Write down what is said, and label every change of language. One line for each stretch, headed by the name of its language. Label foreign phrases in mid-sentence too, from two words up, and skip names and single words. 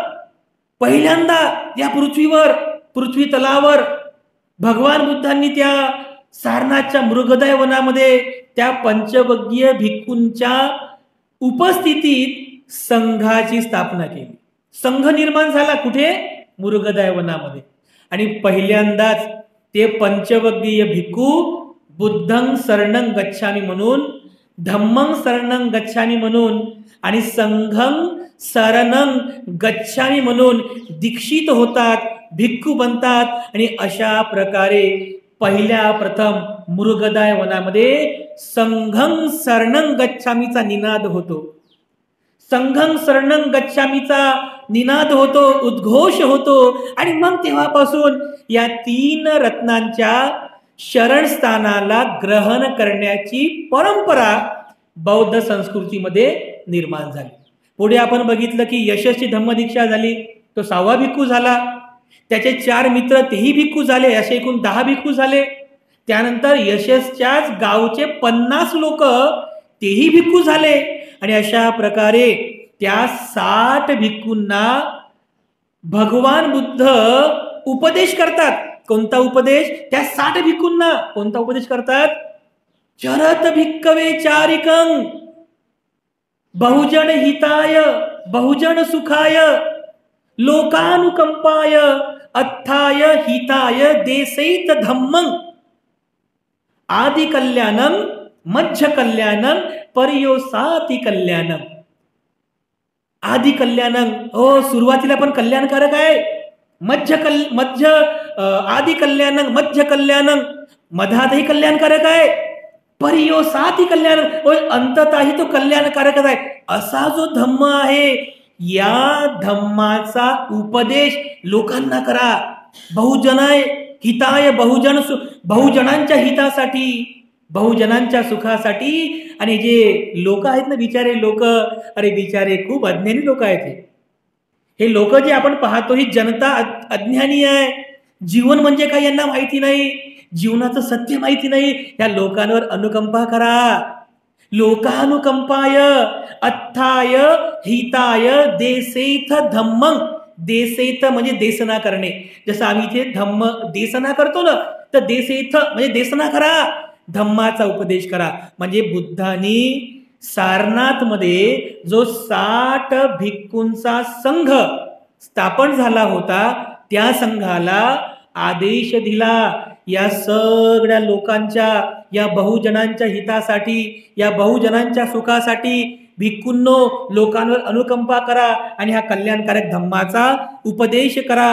Marathi: पहिल्यांदा या पृथ्वीवर, पृथ्वी तलावर भगवान बुद्धांनी त्या सारनाथच्या मृगदाय वनामध्ये त्या पंचवग्गीय भिक्खूंच्या उपस्थितीत संघाची स्थापना केली. संघ निर्माण झाला कुठे? मृगदाय वनामध्ये. आणि पहिल्यांदाच ते पंचवग्गीय भिक्खू
Pali: बुद्धं शरणं गच्छामी
Marathi: म्हणून,
Pali: धम्मं शरणं गच्छामी
Marathi: म्हणून आणि
Pali: संघं शरणं गच्छामी
Marathi: म्हणून दीक्षित होतात, भिक्खू बनतात. आणि अशा प्रकारे पहिल्या प्रथम मृगदाय वनामध्ये
Pali: संघं शरणं गच्छामीचा
Marathi: निनाद होतो.
Pali: संघं शरणं गच्छामीचा
Marathi: निनाद होतो, उद्घोष होतो. आणि मग तेव्हापासून या 3 रत्नांच्या शरणस्थानाला ग्रहण करण्याची परंपरा बौद्ध संस्कृतीमध्ये निर्माण झाली. पुढे आपण बघितलं की यशस्वी धम्मदीक्षा झाली, तो 6वा भिक्खू झाला. त्याचे 4 मित्र तेही भिक्खू झाले, असे एकूण 10 भिक्खू झाले. त्यानंतर यशस्च्याच गावचे 50 लोक तेही भिक्खू झाले. आणि अशा प्रकारे त्या 60 भिक्खूंना भगवान बुद्ध उपदेश करतात. कोणता उपदेश? त्या 60 भिक्खूंना कोणता उपदेश करतात?
Pali: चरत भिक्खवे चारिकं बहुजन हिताय बहुजन सुखाय लोकानुकंपाय अत्थाय हिताय देसैत धम्मं आदि कल्याणं मध्य कल्याणं पर्योसाति कल्याणं. आदि कल्याणं,
Marathi: हो सुरुवातीला पण कल्याणकारक आहे.
Pali: आदि कल्याणं मध्य कल्याणं, मधातही कल्याणकारक आहे. पर्योसाति कल्याण, अंततही तो कल्याणकारकच आहे.
Marathi: असा जो धम्म आहे या धम्माचा उपदेश लोकांना करा.
Pali: बहुजनाय हिताय
Marathi: बहुजनांच्या हितासाठी, बहुजनांच्या सुखासाठी. आणि जे लोक आहेत ना बिचारे लोक, अरे बिचारे खूप अज्ञानी लोक आहेत. हे लोक जे आपण पाहतो ही जनता अज्ञानी आहे. जीवन म्हणजे काय यांना माहिती नाही, जीवनाचं सत्य माहिती नाही. या लोकांवर अनुकंपा करा.
Pali: लोकानुकंपाय अत्थाय हिताय देसेथ धम्मं.
Marathi: देसेथ म्हणजे देसना करणे. जसं आम्ही इथे धम्म देसना करतो ना, तर देसेथ म्हणजे देसना करा, धम्माचा उपदेश करा. म्हणजे बुद्धांनी सारनाथमध्ये जो 60 भिक्खूंचा संघ स्थापन झाला होता त्या संघाला आदेश दिला, या सगळ्या लोकांच्या, या बहुजनांच्या हितासाठी, या बहुजनांच्या सुखासाठी भिक्खूंनो लोकांवर अनुकंपा करा आणि हा कल्याणकारक धम्माचा उपदेश करा.